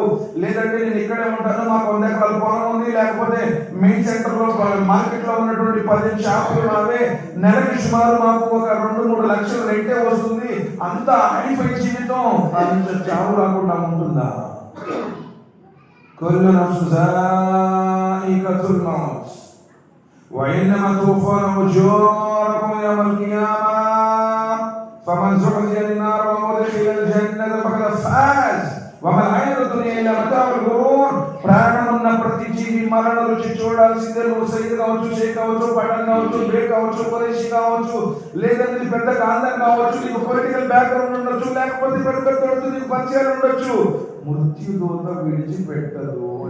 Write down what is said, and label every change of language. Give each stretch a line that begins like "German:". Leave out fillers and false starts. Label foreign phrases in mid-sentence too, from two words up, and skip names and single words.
Telugu: లేదంటే నేను ఇక్కడే ఉంటాను, మాకు 100 ఎకరాల పొలం ఉంది, లేకపోతే
English: main center
Telugu: లో మార్కెట్ లో ఉన్నటువంటి 10 షాపులు నావే, నెలకి సుమారు మాకు ఒక 2-3 లక్షలు రెంటే వస్తుంది, అంత హైఫై జీవితం. దాని చావు రాకుండా ఉంటుందా?
Arabic: كل نفس ذائقة الموت وإنما توفون أجوركم يوم القيامة فمن زحزح عن النار وأدخل الجنة فقد فاز وما الحياة الدنيا إلا متاع الغرور.
Telugu: ప్రాణమున్న ప్రతి జీవి మరణ రుచి చూడాల్సిందే. నువ్వు సైద్ కావచ్చు, షేక్ కావచ్చు, పఠాన్ కావచ్చు, బ్రేక్ కావచ్చు, కురైషి కావచ్చు, లేదంటే పెద్ద కాంతం కావచ్చు, నీకు
English: political background
Telugu: ఉండొచ్చు, లేకపోతే పెద్ద పెద్ద నీకు పరిచయాలు ఉండొచ్చు. మృత్యుదూత విడిచిపెట్టదు.